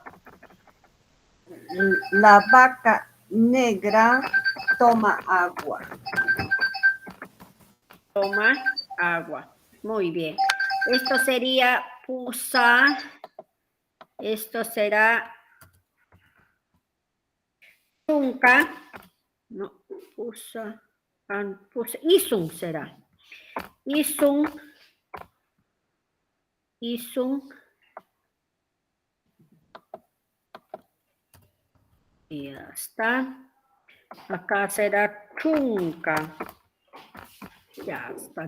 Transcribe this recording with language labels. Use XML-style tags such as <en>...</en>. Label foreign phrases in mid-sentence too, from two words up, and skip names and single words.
<es>La vaca negra toma agua. Toma agua. Muy bien. Esto sería pusa. Esto será chunca. No, pusa. Pusa. Isun será. Isun. Isun. Y ya está. Acá será chunca. Ya está.</es>